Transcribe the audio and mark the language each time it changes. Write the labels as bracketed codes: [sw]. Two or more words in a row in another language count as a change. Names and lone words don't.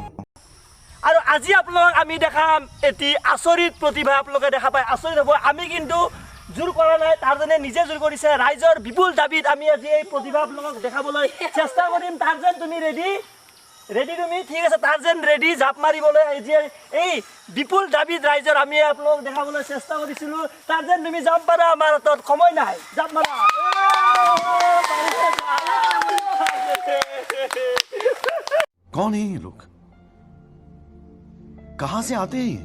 [as] আৰু আজি আপোনালোক আমি দেখাম এটি আচৰিত প্ৰতিভা আপোনালোকে দেখা পায় আচৰিত হ'ব আমি কিন্তু জোৰ কৰা নাই তাৰজনে নিজে জোৰ কৰিছে ৰাইজৰ বিপুল দাবিত আমি আজি এই প্ৰতিভা আপোনালোকক দেখাবলৈ চেষ্টা কৰিম তাৰজন তুমি ৰেডি তুমি ঠিক আছে তাৰজন ৰেডি জাপ মাৰিবলৈ এই বিপুল দাবিত ৰাইজৰ আমি আপোনালোকক দেখাবলৈ চেষ্টা কৰিছিলোঁ তাৰজন তুমি জাপ মাৰা আমাৰ হাতত সময় নাই জাপ মাৰা [hi] कौन है ये लोग कहां से आते हैं